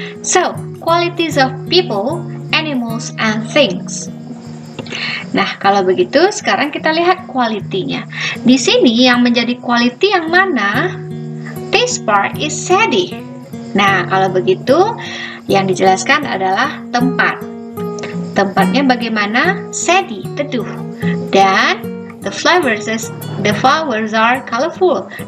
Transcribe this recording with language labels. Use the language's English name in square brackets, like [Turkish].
[English] So, qualities of people, animals, and things. [Indonesian] Nah, kalau begitu, sekarang kita lihat kualitinya. Di sini yang menjadi quality yang mana? [English] This part is saddy. [Indonesian] Nah, kalau begitu, yang dijelaskan adalah tempat. Tempatnya bagaimana? Saddy, teduh. [English] Dan the flowers are colorful.